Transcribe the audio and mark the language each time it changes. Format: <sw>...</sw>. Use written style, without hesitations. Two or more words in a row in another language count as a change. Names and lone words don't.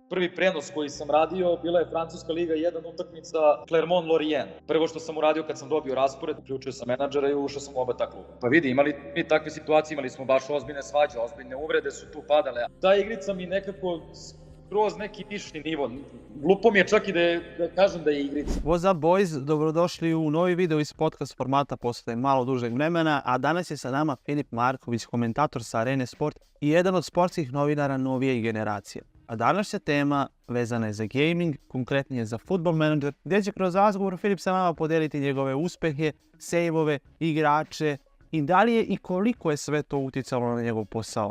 <sr>prvi prenos koji sam radio, bila je Francuska liga 1 utakmica Clermont-Lorient. Prvo što sam uradio kad sam dobio raspored, uključio sam menadžera i ušao sam u oba ta kluba. Pa vidi, imali mi takve situacije, imali smo baš ozbiljne svađe, ozbiljne uvrede su tu padale. Ta igrica mi nekako kroz neki viši nivo. Glupo mi je čak i da kažem da je igrica.</sr> <en>What's up boys,</en> <sr>dobrodošli u novi video iz podcast formata posle malo dužeg vremena, a danas je sa nama Filip Marković, komentator sa Arene Sport i jedan od sportskih novinara novije generacije. A današnja tema vezana je za gaming, konkretnije za Football Manager, gdje će kroz razgovor Filip sa nama podeliti njegove uspehe, sejvove, igrače, i da li je i koliko je sve to uticalo na njegov posao.</sr>